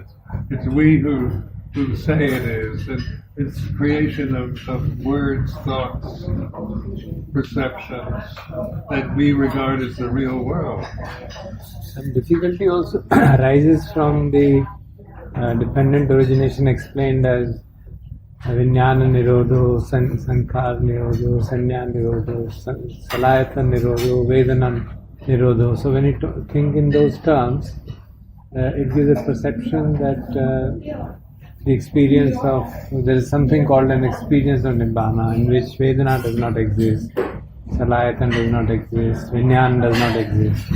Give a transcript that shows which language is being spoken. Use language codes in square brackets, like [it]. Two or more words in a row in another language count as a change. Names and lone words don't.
[en] It's we who say it is. And it's creation of words, thoughts, perceptions that we regard as the real world. Some difficulty also arises from the dependent origination explained as [pi] Vijnana Nirodho, Sankhar Nirodho, Sanya Nirodho, Salayata Nirodho, Vedana Nirodho. [en] So when you think in those terms, it gives a perception that the experience of, there is something called an experience of Nibbana, in which Vedana does not exist, Salayatan does not exist, Vijnana does not exist.